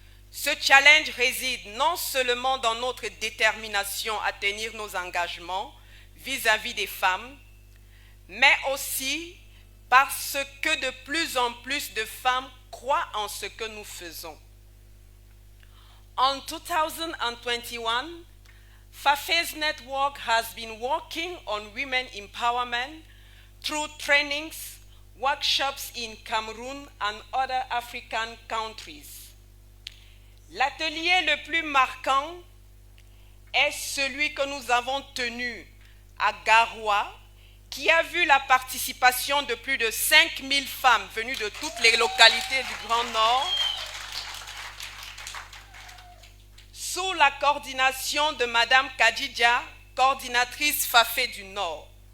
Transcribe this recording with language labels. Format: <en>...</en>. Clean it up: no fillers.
<fr>Ce challenge réside non seulement dans notre détermination à tenir nos engagements vis-à-vis des femmes, mais aussi parce que de plus en plus de femmes croient en ce que nous faisons.</fr> <en>En 2021, Fafe's network has been working on women empowerment through trainings, workshops in Cameroon and other African countries.</en> <fr>L'atelier le plus marquant est celui que nous avons tenu à Garoua, qui a vu la participation de plus de 5000 femmes venues de toutes les localités du Grand Nord, sous la coordination de Madame Kadidja, coordinatrice Fafé du Nord.</fr>